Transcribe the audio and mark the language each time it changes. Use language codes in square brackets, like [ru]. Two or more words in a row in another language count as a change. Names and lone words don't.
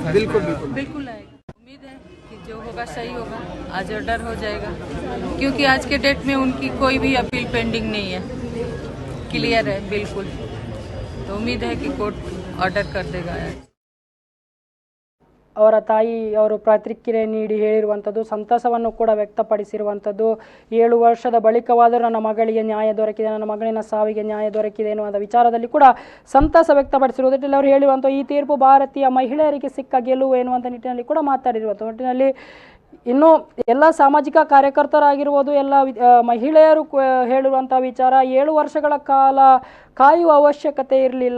[hi] बिल्कुल आएगा. उम्मीद है कि जो होगा सही होगा, आज ऑर्डर हो जाएगा क्योंकि आज के डेट में उनकी कोई भी अपील पेंडिंग नहीं है, क्लियर है बिल्कुल. तो उम्मीद है कि कोर्ट ऑर्डर कर देगा. [kn] ಅವರ ತಾಯಿ ಅವರು ಪ್ರತಿಕ್ರಿಯೆ ನೀಡಿ ಹೇಳಿರುವಂಥದ್ದು, ಸಂತಸವನ್ನು ಕೂಡ ವ್ಯಕ್ತಪಡಿಸಿರುವಂಥದ್ದು. 7 ವರ್ಷದ ಬಳಿಕವಾದರೂ ನನ್ನ ಮಗಳಿಗೆ ನ್ಯಾಯ ದೊರಕಿದೆ, ನನ್ನ ಮಗಳಿನ ಸಾವಿಗೆ ನ್ಯಾಯ ದೊರಕಿದೆ ಎನ್ನುವ ವಿಚಾರದಲ್ಲಿ ಕೂಡ ಸಂತಸ ವ್ಯಕ್ತಪಡಿಸಿರುವುದರಲ್ಲಿ ಅವರು ಹೇಳಿರುವಂಥ ಈ ತೀರ್ಪು ಭಾರತೀಯ ಮಹಿಳೆಯರಿಗೆ ಸಿಕ್ಕ ಗೆಲುವು ಎನ್ನುವಂಥ ನಿಟ್ಟಿನಲ್ಲಿ ಕೂಡ ಮಾತಾಡಿರುವಂಥ ನಿಟ್ಟಿನಲ್ಲಿ ಇನ್ನು ಎಲ್ಲ ಸಾಮಾಜಿಕ ಕಾರ್ಯಕರ್ತರಾಗಿರ್ಬೋದು, ಎಲ್ಲ ಮಹಿಳೆಯರು ಹೇಳಿರುವಂಥ ವಿಚಾರ 7 ವರ್ಷಗಳ ಕಾಲ ಕಾಯುವ ಅವಶ್ಯಕತೆ ಇರಲಿಲ್ಲ.